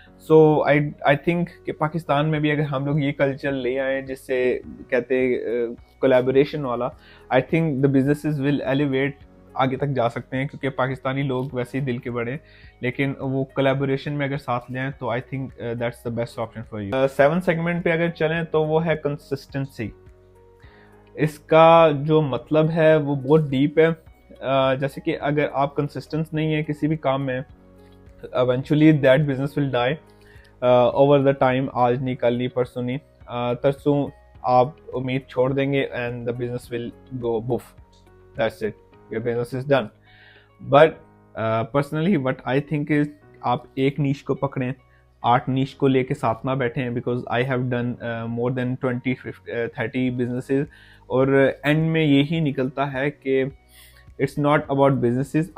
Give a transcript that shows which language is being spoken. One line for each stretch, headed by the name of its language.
Hindi: So I think कि पाकिस्तान में भी अगर हम लोग ये कल्चर ले आए जिससे कहते हैं कोलैबोरेशन वाला,
English: I think the businesses will elevate,
Hindi: आगे तक जा सकते हैं, क्योंकि पाकिस्तानी लोग वैसे ही दिल के बड़े, लेकिन वो कोलैबोरेशन में अगर साथ लें तो
English: I think that's the best option for you.
Hindi: 7 segment पे अगर चलें तो वो है कंसिस्टेंसी। इसका जो मतलब है वो बहुत डीप है। जैसे कि अगर आप कंसिस्टेंट नहीं है किसी भी काम में,
English: eventually that business will die over the time।
Hindi: आज नहीं, कल नहीं, परसों नहीं, तरसों आप उम्मीद छोड़ देंगे
English: and the business will go boof, that's it, your business is done। but personally what I think is
Hindi: आप एक नीश को पकड़ें, 8 नीश को लेके साथ ना बैठें,
English: because I have done more than 20-30 businesses
Hindi: और एंड में यही निकलता है कि
English: It's not about businesses.